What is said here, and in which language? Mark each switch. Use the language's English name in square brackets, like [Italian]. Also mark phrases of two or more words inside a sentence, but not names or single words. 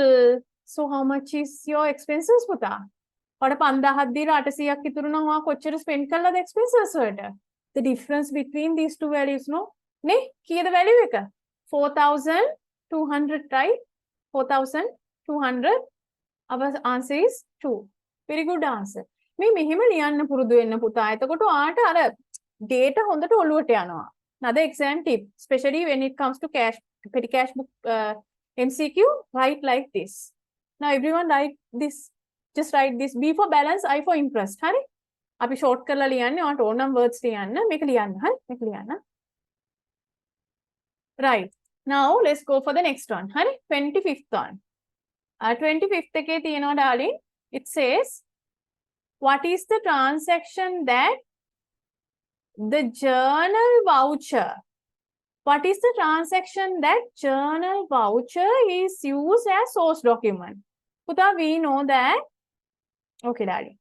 [English] So how much is your expenses පුතා? [Sinhala] ඔයාලට 5000ක් දීලා 800ක් ඉතුරු නම් ඔයා කොච්චර spend කළාද expenses වලට? [English] The difference between these two values, no? Ne? Key the value එක? 4,200, right? 4,200. Our answer is 2. Very good answer. [Sinhala] මේ මෙහෙම ලියන්න පුරුදු වෙන්න පුතා. එතකොට ඔයාට අර data හොඳට ඔලුවට යනවා. [English] Another exam tip, especially when it comes to cash, petty cash book MCQ, write like this. Now everyone write this. Just write this. B for balance, I for interest. [Sinhala] Hari? අපි short කරලා ලියන්නේ ඔයාට ඕන නම් words ලියන්න මේක ලියන්න හරි මේක ලියන්න Right. [English] Now let's go for the next one. Honey, 25th one. 25th [Sinhala] එකේ තියෙනවා [English] darling. It says, what is the transaction that the journal voucher? What is the transaction that journal voucher is used as source document? Puta, we know that. Okay, darling.